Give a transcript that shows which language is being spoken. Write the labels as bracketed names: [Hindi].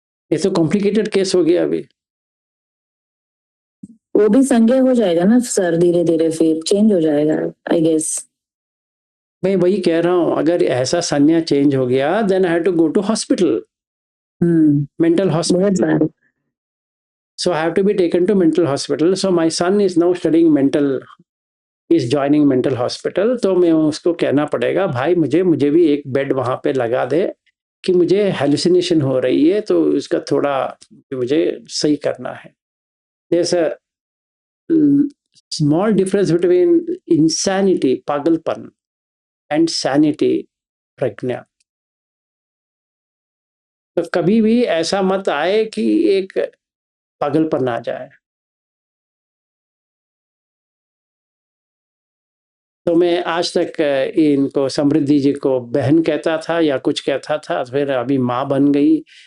[Hindi] ये तो complicated case हो गया. अभी वो भी संज्ञा हो जाएगा ना सर, धीरे धीरे फिर चेंज हो जाएगा [English] I guess. [Hindi] मैं वही कह रहा हूँ, अगर ऐसा संज्ञा चेंज हो गया [English] Then I have to go to hospital, mental hospital. So I have to be taken to mental hospital. So my son is now studying is joining mental hospital. [Hindi] तो मैं उसको कहना पड़ेगा भाई मुझे भी एक बेड वहां पे लगा दे कि मुझे हेलुसिनेशन हो रही है, तो उसका थोड़ा मुझे सही करना है. [English] There's a small difference between insanity, पागलपन, and sanity, प्रज्ञा. [Hindi] तो कभी भी ऐसा मत आए कि एक पागलपन आ जाए. तो मैं आज तक इनको समृद्धि जी को बहन कहता था या कुछ कहता था, फिर अभी माँ बन गई.